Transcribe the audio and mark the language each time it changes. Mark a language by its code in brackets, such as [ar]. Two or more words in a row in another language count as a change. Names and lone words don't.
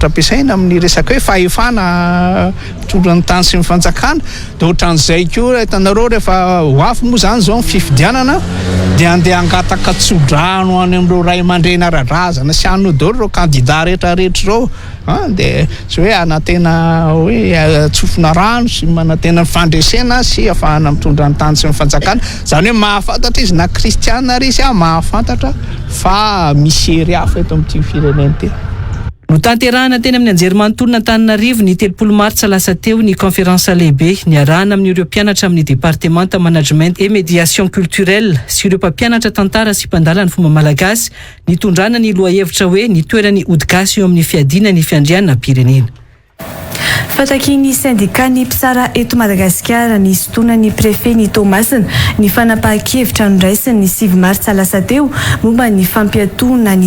[mg] ampiasaina amin'ny resaka hoe fahefana mitondra ny tany sy ny fanjakana dia ohatran'izay koa hitanareo rehefa ho avy moa zany zao ny fifidianana dia andeha angataka tsodrano any amin'ireo ray aman-dreny ara-drazana sy anao daholo ireo kandida rehetrarehetra ireo dia sy hoe anatena hoe tsofina rano sy manatena ny fandresena sy ahafahana mitondra ny tany sy ny fanjakana zany hoe mahafantatra izy na kristiana ary izy mahafantatra fa misy hery hafa eto amin'ity firenena ty. No tanterahana teny amin'ny anjerimanontolo n'Antananarivo ny 30 martsa lasa teo ny conférence lehibe niarahana amin'ireo mpianatra amin'ny [fr] département management et médiation culturelle [mg] sy ireo mpampianatra tantara sy mpandala ny fomba malagasy nitondrana ny lohahevitra hoe nitoerany odi-gasy eo amin'ny fiadiana ny fiandrianana pirenena. Fatakin'ny syndicat ny mpisara eto Madagasikara ny sotonan'ny préfet ny Tomasina ny fanapahan-kevitra nondraisiny ny 7 martsa lasa teo momba ny fampiatona ny